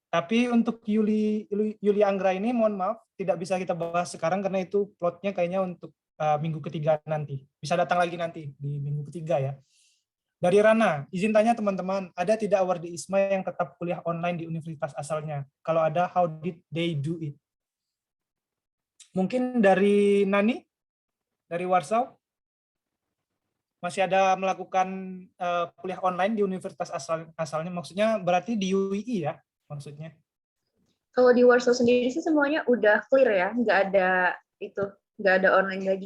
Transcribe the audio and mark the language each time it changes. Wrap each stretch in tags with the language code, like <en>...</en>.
<id>Tapi untuk Yuli Anggra ini, mohon maaf, tidak bisa kita bahas sekarang karena itu plotnya kayaknya untuk minggu ketiga nanti. Bisa datang lagi nanti di minggu ketiga ya. Dari Rana, izin tanya teman-teman, ada tidak awardee ISMA yang tetap kuliah online di universitas asalnya? Kalau ada,</id> <en>how did they do it?</en> <id>Mungkin dari Nani, dari Warsaw, masih ada melakukan kuliah online di universitas asalnya, maksudnya berarti di UII ya, maksudnya? Kalau di Warsaw sendiri sih semuanya udah clear ya, nggak ada online lagi.</id>